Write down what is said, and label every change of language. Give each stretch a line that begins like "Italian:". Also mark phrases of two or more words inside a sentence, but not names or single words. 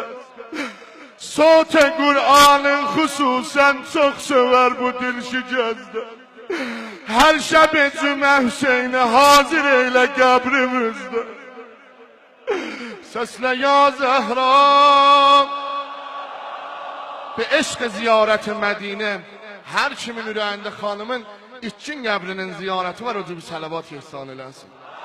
Azerbaijani: Sot-ı Qur'anın xüsusən çox söver bu dil şikəstə. Hər şəb cümə Hüseynə hazır eylə qəbrimizdə. Səslə ya Zəhra,
Persian: به عشق زیارت مدینه
Azerbaijani: هر kimin ürəyində xanımın itkin qəbrinin ziyarəti var, o cür bir sələvat ihsan eləsin.